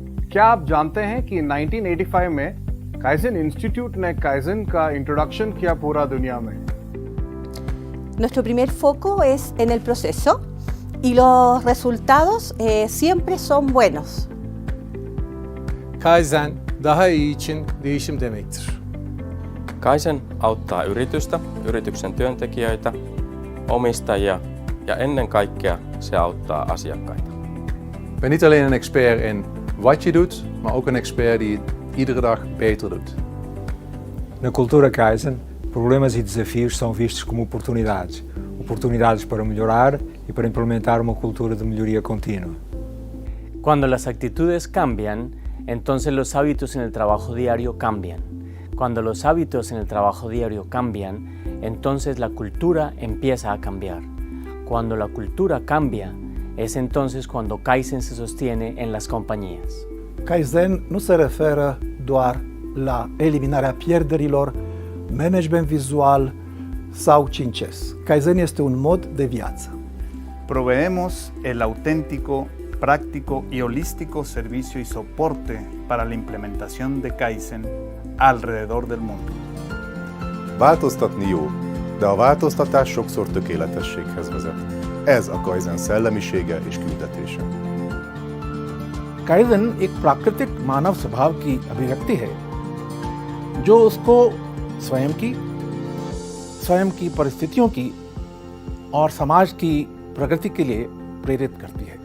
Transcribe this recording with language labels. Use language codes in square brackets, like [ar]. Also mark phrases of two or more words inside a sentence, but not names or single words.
[hi] क्या आप जानते हैं कि 1985 में काइजन इंस्टीट्यूट ने काइजन का इंट्रोडक्शन किया पूरा दुनिया में? [es] Nuestro primer foco es en el proceso y los resultados siempre son buenos. [tr] Kaizen, daha iyi için değişim demektir. [fi] Kaizen auttaa yritystä, yrityksen työntekijöitä, omistajia ja ennen kaikkea se auttaa asiakkaita. [nl] Ik ben niet alleen een expert in wat je doet, maar ook een expert die het iedere dag beter doet. [pt] Na cultura Kaizen, problemas e desafios são vistos como oportunidades. Oportunidades para melhorar e para implementar uma cultura de melhoria contínua. [es] Cuando las actitudes cambian, entonces los hábitos en el trabajo diario cambian. Cuando los hábitos en el trabajo diario cambian, entonces la cultura empieza a cambiar. Cuando la cultura cambia, es entonces cuando Kaizen se sostiene en las compañías. [ro] Kaizen nu se referă doar la eliminarea pierderilor, management vizual sau 5S. Kaizen este un mod de viață. [es] Proveemos el auténtico, práctico y holístico servicio y soporte para la implementación de Kaizen alrededor del mundo. [hu] Változtatni jó, de a változtatás sokszor tökéletességhez vezet. Ez a Kaizen szellemisége és küldetése. [hi] काइजन एक प्राकृतिक मानव स्वभाव की अभिव्यक्ति है जो उसको स्वयं की परिस्थितियों की और समाज की प्रगति के लिए प्रेरित करती है.